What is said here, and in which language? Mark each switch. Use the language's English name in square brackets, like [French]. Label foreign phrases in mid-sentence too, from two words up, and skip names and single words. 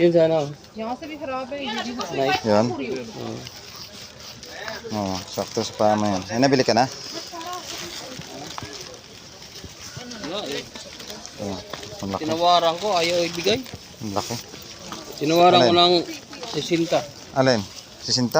[Filipino] Yun sana. [Hindi] यहाँ से भी खराब है ये भी [Filipino] Nice. Yan. Sakto sa paa mo yan. Ay, nabili ka na? Ang laki. Tinawaran ko, ayaw ibigay. Ang laki. Tinawaran ko Alin? ng 60. Alin? 60?